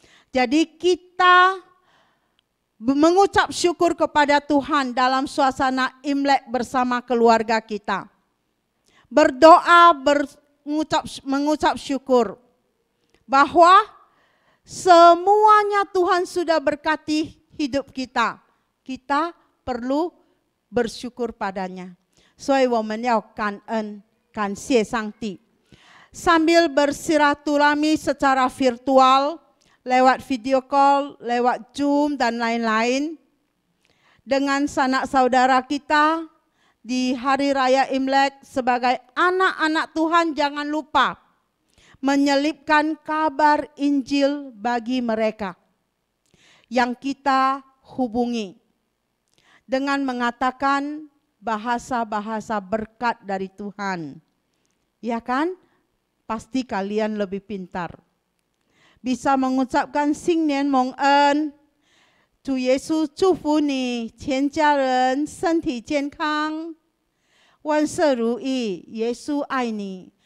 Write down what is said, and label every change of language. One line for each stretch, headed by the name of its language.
Indonesian: Jadi kita mengucap syukur kepada Tuhan dalam suasana Imlek bersama keluarga kita. Berdoa, mengucap syukur bahwa semuanya Tuhan sudah berkati hidup kita. Kita perlu bersyukur padanya.
Chinese: 所以我们要感恩 感谢上帝.
Indonesian: Sambil bersilaturahmi secara virtual, lewat video call, lewat Zoom dan lain-lain, dengan sanak saudara kita di hari raya Imlek sebagai anak-anak Tuhan, jangan lupa menyelipkan kabar Injil bagi mereka yang kita hubungi dengan mengatakan bahasa-bahasa berkat dari Tuhan. Ya kan? Pasti kalian lebih pintar. Bisa mengucapkan
Chinese: 新年蒙恩，主耶稣祝福你全家人身体健康，万事如意，耶稣爱你.